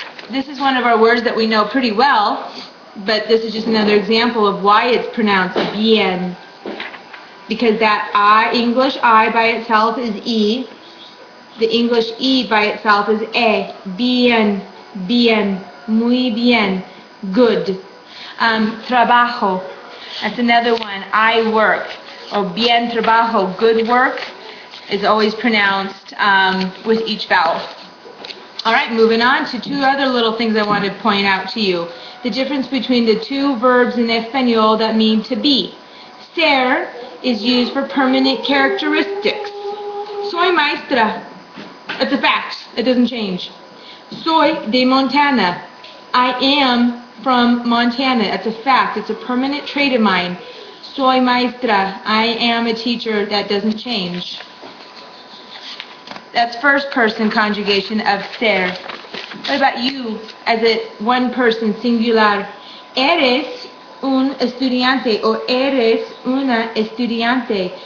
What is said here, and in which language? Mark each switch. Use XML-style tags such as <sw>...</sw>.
<en>This is one of our words that we know pretty well, but this is just another example of why it's pronounced bien. Because that I, English I by itself is E. The English E by itself is E.</en> <es>Bien, bien, muy bien, good. Trabajo.</es> <en>That's another one. I work. Or</en> <es>bien trabajo,</es> <en>good work, is always pronounced with each vowel. All right, moving on to two other little things I want to point out to you. The difference between the two verbs in Espanol that mean to be. Ser is used for permanent characteristics.</en> <es>Soy maestra.</es> <en>It's a fact. It doesn't change.</en> <es>Soy de Montana.</es> <en>I am from Montana. It's a fact. It's a permanent trait of mine.</en> <es>Soy maestra.</es> <en>I am a teacher. That doesn't change. That's first person conjugation of ser. What about you as a one person singular?</en> <es>Eres un estudiante o eres una estudiante.</es>